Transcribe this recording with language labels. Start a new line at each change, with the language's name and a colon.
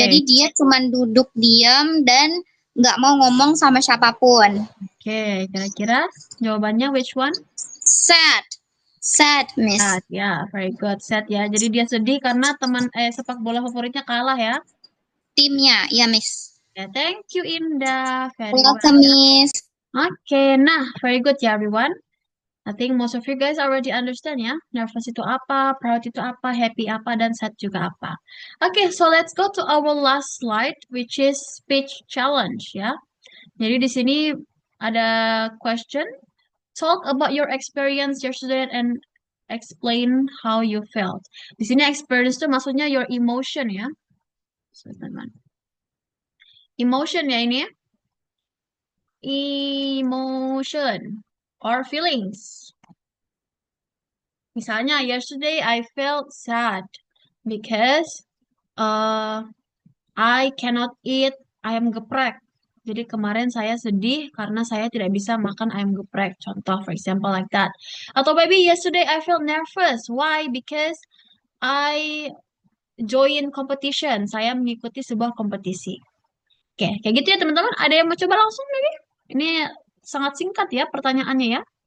Indonesian: Jadi dia cuman duduk diam dan nggak mau ngomong sama siapapun. Oke, kira-kira jawabannya
English: which one? Sad, Miss. Sad, ya, very good. Sad ya.
Indonesian: Jadi dia sedih karena teman sepak bola favoritnya kalah ya. Timnya, ya Miss.
English: Yeah, thank you Indah. Very welcome, well. Miss. Okay, nah, very good ya everyone. I think most of you guys already understand ya.
Indonesian: Nervous itu apa, proud itu apa, happy apa, dan sad juga apa.
English: Okay, so let's go to our last slide, which is speech challenge ya.
Indonesian: Jadi di sini ada
English: question. Talk about your experience yesterday and explain how you felt.
Indonesian: Di sini experience itu maksudnya
English: your emotion
Indonesian: ya.
English: Emotion ya ini ya. Emotion or feelings. Misalnya, yesterday I felt sad because I cannot eat ayam geprek.
Indonesian: Jadi kemarin saya sedih karena saya tidak bisa makan ayam geprek.
English: Contoh, for example, like that. Atau maybe yesterday I felt nervous. Why? Because I join competition.
Indonesian: Saya mengikuti sebuah kompetisi. Oke, kayak gitu ya teman-teman. Ada yang mau coba langsung maybe? Ini sangat singkat ya pertanyaannya ya.